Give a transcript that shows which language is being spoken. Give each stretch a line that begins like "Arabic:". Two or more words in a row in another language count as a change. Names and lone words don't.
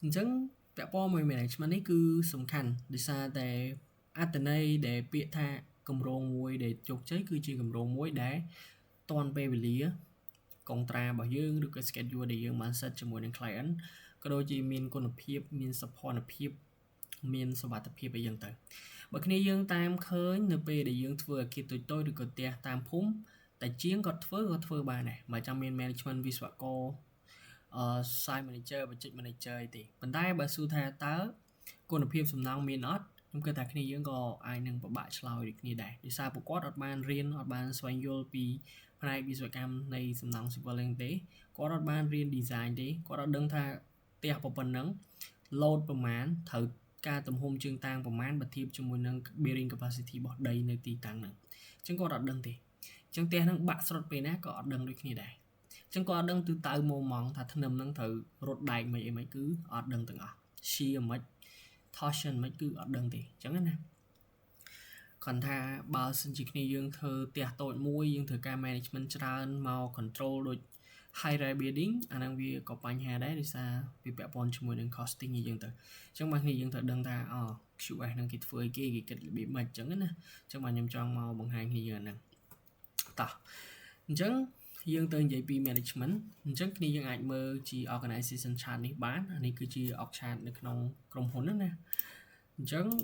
Khmer: ញ្ចឹងពាក់ព័ន្ធមួយ management នេះគឺសំខាន់ដោយសារតែអត្ថន័យដែលពាក្យថាគម្រោងមួយដែលជោគជ័យគឺជាគម្រោងមួយដែលតាន់ពេលវេលាកុងត្រារបស់យើងឬក៏ schedule ដែលយើងបាន set ជាមួយនឹង client ក៏ដូចជាមានគុណភាពមានសោភ័ណភាពមានសុវត្ថិភាពអីចឹងទៅបើគ្នាយើងតាមឃើញនៅពេលដែលយើងធ្វើអាគារតូ ចៗឬក៏ផ្ទះតាមភូមិតែជាងគាត់ធ្វើបានដែរបើចាំមាន management វិស្វករ
English: site manager project manager
Khmer: អីទេប៉ុន្តែបើសួរថាតើគុណភាពសំណង់មានអត់ខ្ញុំគិតថាគ្នាយើងក៏អាចនឹងពិបាកឆ្លើយដូចគ្នាដែរដោយសារពួកគាត់អត់បានរៀនអត់បានស្វែងយល់ពី ផ្នែកវិស្វកម្មនៃសំណង់ civil ហ្នឹងទេគាត់អត់បានរៀន design ទេគាត់អត់ដឹងថាផ្ទះប៉ុណ្ណឹង load ប្រមាណត្រូវការទំហំជើងតាំងប្រមាណបើធៀបជាមួយនឹង
English: bearing capacity
Khmer: របស់ដីនៅទីតាំងហ្នឹងអញ្ចឹងគាត់អត់ដឹង ទេអញ្ចឹងផ្ទះហ្នឹងបាក់ស្រុតពេលណាក៏អត់ដឹងដូចគ្នាដែរអញ្ចឹងគាត់អត់ដឹងទូទៅម៉ងថាធ្នឹមហ្នឹងត្រូវរត់ដែកមិនអីមិនគឺអត់ដឹងទាំងអស់ shear មិន torsion មិន គឺអត់ដឹងទេអញ្ចឹងណាគាត់ថាបើសិនជាគ្នាយើងធ្វើផ្ទះតូចមួយយើងត្រូវការ management ច្រើនមក control ដូច
English: high rise building
Khmer: អាហ្នឹងវាក៏បញ្ហាដែរដោយសារវាពាក់ព័ន្ធជាមួយនឹង costing អីយើងទៅអញ្ចឹងបើគ្នាយើងត្រូវដឹងថាQS ហ្នឹងគេធ្វើអីគេគិតរបៀបម៉េចអញ្ចឹងណាអញ្ចឹងបាទខ្ញុំចង់មកបង្ហាញគ្នាយើងអាហ្នឹងតោះអញ្ចឹងយើងទៅនិយាយពី management អញ្ចឹងគ្នាយើងអាចមើលជា
English: organization chart
Khmer: នេះបានអានេះគឺជា
English: org chart
Khmer: នៅក្នុងក្រុមហ៊ុនហ្នឹងណាអញ្ចឹង